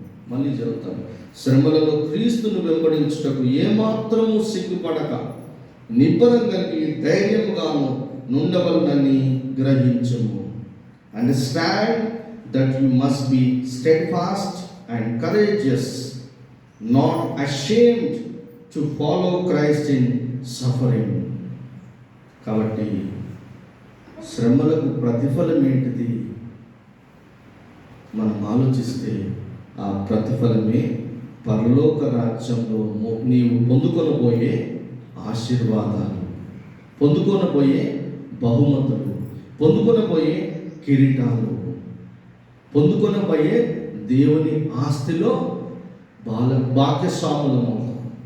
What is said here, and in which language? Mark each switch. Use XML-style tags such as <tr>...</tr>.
<te>మళ్ళీ చెబుతాను, శ్రమలలో క్రీస్తును వెంబడించుటకు ఏమాత్రము సిగ్గుపడక నిబ్బరం కలిగి ధైర్యముగాను నుండవలనని గ్రహించుము.</te> <en>Understand that you must be steadfast and courageous, not ashamed to follow Christ in suffering.</en> <te>కాబట్టి శ్రమలకు ప్రతిఫలం ఏంటిది మనం ఆలోచిస్తే ఆ ప్రతిఫలమే పరలోక రాజ్యంలో నీవు పొందుకొనబోయే ఆశీర్వాదాలు, పొందుకొనబోయే బహుమతులు, పొందుకొనబోయే కిరీటాలు, పొందుకొనబోయే దేవుని ఆస్తిలో భాగ్యస్వాములమవుతాం.</te>